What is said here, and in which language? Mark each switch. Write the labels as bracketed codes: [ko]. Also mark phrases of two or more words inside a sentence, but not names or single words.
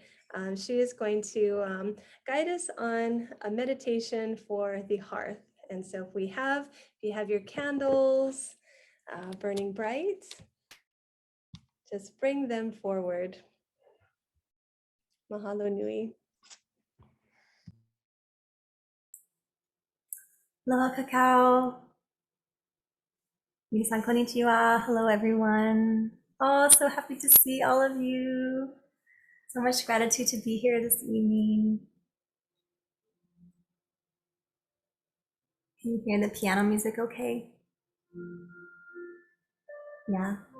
[en] She is going to guide us on a meditation for the hearth. And so if you have your candles burning bright, just bring them forward. [haw] Mahalo nui. Aloha kakao. [ja] 皆さんこんにちは. [en] Hello everyone. Oh, so happy to see all of you. So much gratitude to be here this evening. Can you hear the piano music okay? Yeah.